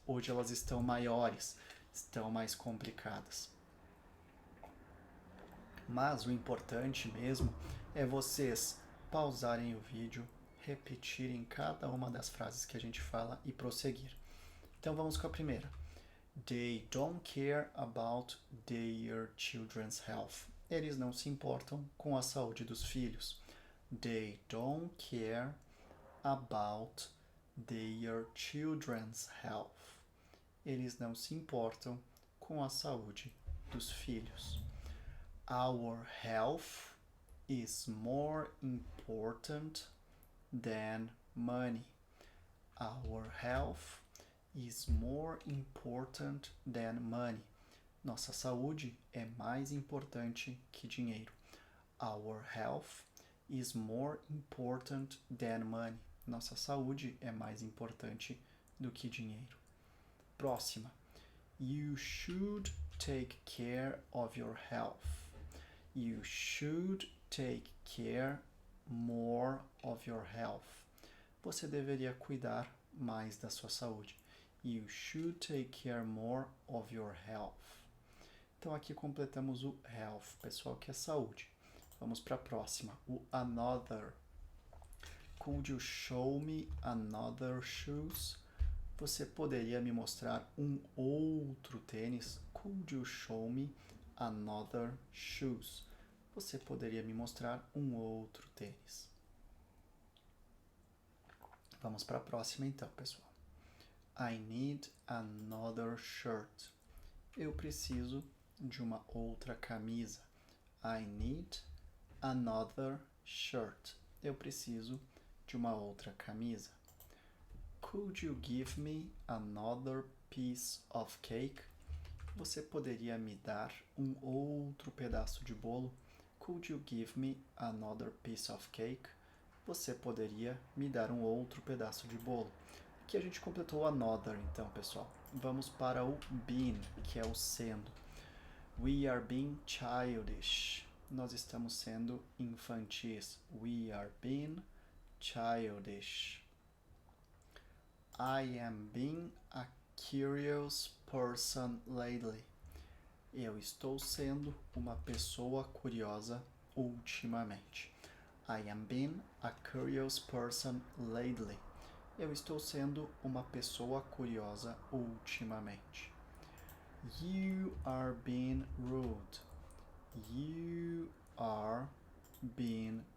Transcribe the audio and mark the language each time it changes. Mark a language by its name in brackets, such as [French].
[Portuguese] Hoje elas estão maiores, estão mais complicadas. Mas o importante mesmo é vocês pausarem o vídeo, repetirem cada uma das frases que a gente fala e prosseguir. Então vamos com a primeira. [English] They don't care about their children's health. [Portuguese] Eles não se importam com a saúde dos filhos. [English] They don't care about their children's health. [Portuguese] Eles não se importam com a saúde dos filhos. [English] Our health is more important than money. Our health is more important than money. [Portuguese] Nossa saúde é mais importante que dinheiro. [English] Our health is more important than money. [Portuguese] Nossa saúde é mais importante do que dinheiro. Próxima. [English] You should take care of your health. You should take care more of your health. [Portuguese] Você deveria cuidar mais da sua saúde. [English] You should take care more of your health. [Portuguese] Então aqui completamos o health, pessoal, que é saúde. Vamos para a próxima, o another. [English] Could you show me another shoes? [Portuguese] Você poderia me mostrar um outro tênis? [English] Could you show me another shoes? [Portuguese] Você poderia me mostrar um outro tênis? Vamos para a próxima então, pessoal. [English] I need another shirt. [Portuguese] Eu preciso de uma outra camisa. [English] I need another shirt. [Portuguese] Eu preciso de uma outra camisa. [English] Could you give me another piece of cake? [Portuguese] Você poderia me dar um outro pedaço de bolo? [English] Could you give me another piece of cake? [Portuguese] Você poderia me dar um outro pedaço de bolo? Aqui a gente completou o another, então, pessoal. Vamos para o been, que é o sendo. [English] We are being childish. [Portuguese] Nós estamos sendo infantis. [English] We are being childish. I am being a curious person lately. [Portuguese] Eu estou sendo uma pessoa curiosa ultimamente. [English] I am being a curious person lately. [Portuguese] Eu estou sendo uma pessoa curiosa ultimamente. [English] You are being rude. You are being